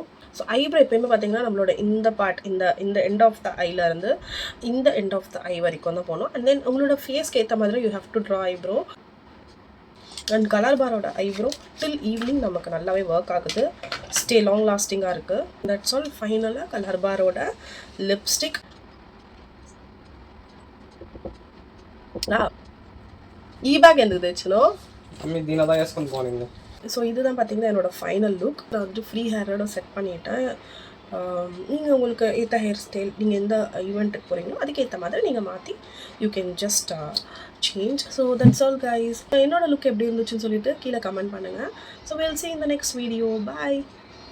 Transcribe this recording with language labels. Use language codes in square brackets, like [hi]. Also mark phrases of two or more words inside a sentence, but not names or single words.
[en] so eyebrow [ta] எப்போயுமே பார்த்தீங்கன்னா நம்மளோட இந்த பார்ட் இந்த [en] end of the eyeலேருந்து [ta] இந்த [en] end of the eye [ta] வரைக்கும் தான் போகணும். [en] and then [ta] உங்களோட ஃபேஸ்க்கு ஏற்ற மாதிரி [en] you have to draw eyebrow. [ta] அண்ட் கலர் பாரோட ஐப்ரோ [en] till evening [ta] நமக்கு நல்லாவே ஒர்க் ஆகுது, [en] stay long lastingகாக [ta] இருக்குது. [en] that's all. [ta] ஃபைனலாக கலர் பாரோட லிப்ஸ்டிக். [te] ఈ బ్యాగ్ ఎందుకు తెచ్చినావు? దీనిదా వేసుకొని పోనింది. [ta] ஸோ இதுதான் பார்த்தீங்கன்னா என்னோடய [en] final look. [ta] நான் வந்துட்டு [en] free hairோட [ta] செட் பண்ணிட்டேன். நீங்கள் உங்களுக்கு ஏற்ற [en] hair style [ta] நீங்கள் எந்த ஈவெண்ட்டுக்கு போகிறீங்களோ அதுக்கேற்ற மாதிரி நீங்கள் மாற்றி [en] you can just change. so that's all guys. [ta] என்னோட லுக் எப்படி இருந்துச்சுன்னு சொல்லிட்டு கீழே கமெண்ட் பண்ணுங்கள். [en] ஸோ we'll see in the next video. Bye.